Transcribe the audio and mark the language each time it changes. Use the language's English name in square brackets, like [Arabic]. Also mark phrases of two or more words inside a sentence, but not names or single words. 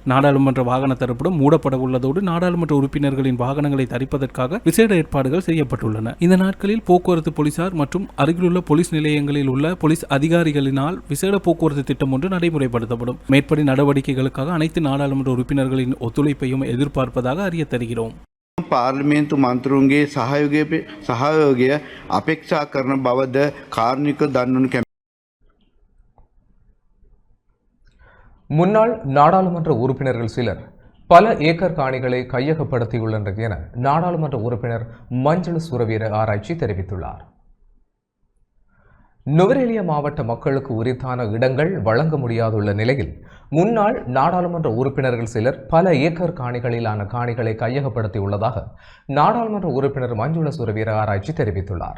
[Tamil] நாடாளுமன்ற வாகன தரப்பிடம் மூடப்பட உள்ளதோடு நாடாளுமன்ற உறுப்பினர்களின் வாகனங்களை தரிப்பதற்காக விசேட ஏற்பாடுகள் செய்யப்பட்டுள்ளன. இந்த நாட்களில் போக்குவரத்து போலீசார் மற்றும் அருகிலுள்ள போலீஸ் நிலையங்களில் உள்ள போலீஸ் அதிகாரிகளினால் விசேட போக்குவரத்து திட்டம் ஒன்று நடைமுறைப்படுத்தப்படும். மேற்படி நடவடிக்கைகளுக்காக அனைத்து நாடாளுமன்ற உறுப்பினர்களின் ஒத்துழைப்பையும் எதிர்பார்ப்பதாக அறிய தருகிறோம். [Sinhala] පාර්ලිමේන්තු මන්ත්‍රුන්ගේ සහයෝගය අපේක්ෂා කරන බවද කාර්මික දන්වනු කැමැතියි. [Tamil] முன்னாள் நாடாளுமன்ற உறுப்பினர்கள் சிலர் பல ஏக்கர் காணிகளை கையகப்படுத்தியுள்ளனர் என நாடாளுமன்ற உறுப்பினர் மஞ்சள் சுரவீர ஆராய்ச்சி தெரிவித்துள்ளார். நுவரெலியா மாவட்ட மக்களுக்கு உரித்தான இடங்கள் வழங்க முடியாதுள்ள நிலையில் முன்னாள் நாடாளுமன்ற உறுப்பினர்கள் சிலர் பல ஏக்கர் காணிகளிலான காணிகளை கையகப்படுத்தியுள்ளதாக நாடாளுமன்ற உறுப்பினர் மஞ்சுள சுரவீர ஆராய்ச்சி தெரிவித்துள்ளார்.